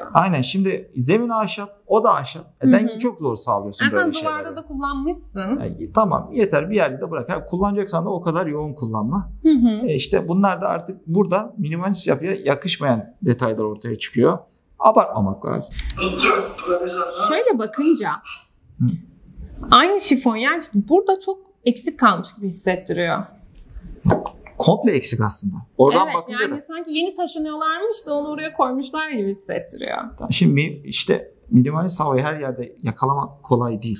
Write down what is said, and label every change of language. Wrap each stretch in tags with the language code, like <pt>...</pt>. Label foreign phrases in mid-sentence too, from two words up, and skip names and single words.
<tr>Aynen, şimdi zemin ahşap, o da ahşap. Dengeyi çok zor sağlıyorsun Zaten böyle duvarda şeylerde. da kullanmışsın. Yani tamam, yeter, bir yerde de bırak. Kullanacaksan da o kadar yoğun kullanma. İşte bunlar da artık burada minimalist yapıya yakışmayan detaylar ortaya çıkıyor. Abartmamak lazım.</tr> <ko>이쪽 돌아야 되지 않나?</ko> <tr>Şöyle bakınca aynı şifonyer işte burada çok eksik kalmış gibi hissettiriyor. Komple eksik aslında. Oradan Evet, bakınca yani da. sanki yeni taşınıyorlarmış da onu oraya koymuşlar gibi hissettiriyor. Şimdi işte minimalist havayı her yerde yakalamak kolay değil.</tr>